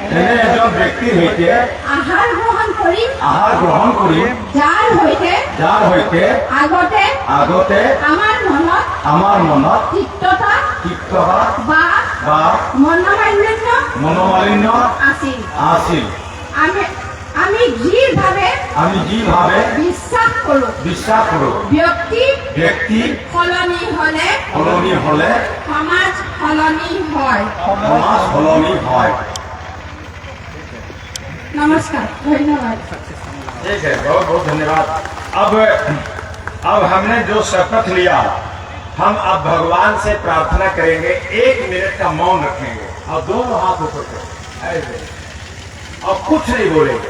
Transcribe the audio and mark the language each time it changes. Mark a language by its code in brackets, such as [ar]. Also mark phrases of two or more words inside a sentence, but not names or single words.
[as] আহাৰ গ্ৰহণ কৰিম যাৰ সৈতে আগতে আমাৰ মনত তিক্ততা বা মনোমালিন্য আছিল। আমি যিভাৱে বিশ্বাস কৰো ব্যক্তি সলনি হলে সমাজ সলনি হয়। [hi] नमस्कार, धन्यवाद। ठीक है, बहुत बहुत धन्यवाद। अब हमने जो शपथ लिया, हम अब भगवान से प्रार्थना करेंगे। 1 मिनट का मौन रखेंगे और दोनों हाथ ऊपर करेंगे ऐसे, और कुछ नहीं बोलेंगे।